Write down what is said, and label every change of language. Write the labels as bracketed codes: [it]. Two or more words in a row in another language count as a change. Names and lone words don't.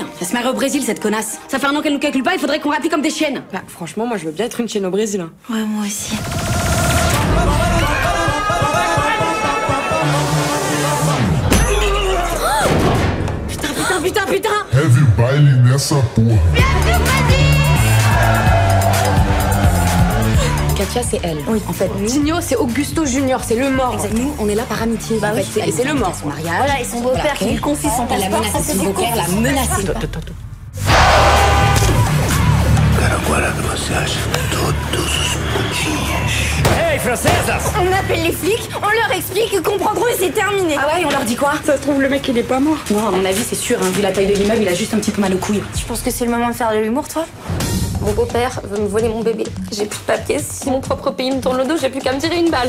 [fr] Elle se marie au Brésil, cette connasse. Ça fait un an qu'elle nous calcule pas, il faudrait qu'on rapplique comme des chiennes. Bah franchement, moi je veux bien être une chienne au Brésil. Hein. Ouais, moi aussi. Putain! [pt] Heavy baile nessa porra. [fr] Katia, c'est elle. Oui, en fait, Tigno, c'est Augusto Junior, c'est le mort. Exactement. Nous, on est là par amitié. Bah en fait, oui, c'est le mort. Son mariage. Voilà, et son beau-père qui lui confie son passeport. Son beau-père l'a menacé. [pt] Agora vocês todos os putinhos. Hey, francesas! [fr] On appelle les flics, on leur explique, ils comprendront et c'est terminé. Ah ouais, on leur dit quoi? Ça se trouve, le mec, il est pas mort. Non, à mon avis, c'est sûr, hein, vu la taille de l'immeuble, il a juste un petit peu mal aux couilles. Tu penses que c'est le moment de faire de l'humour, toi? Mon beau-père veut me voler mon bébé. J'ai plus de papier. Si mon propre pays me tourne le dos, j'ai plus qu'à me tirer une balle.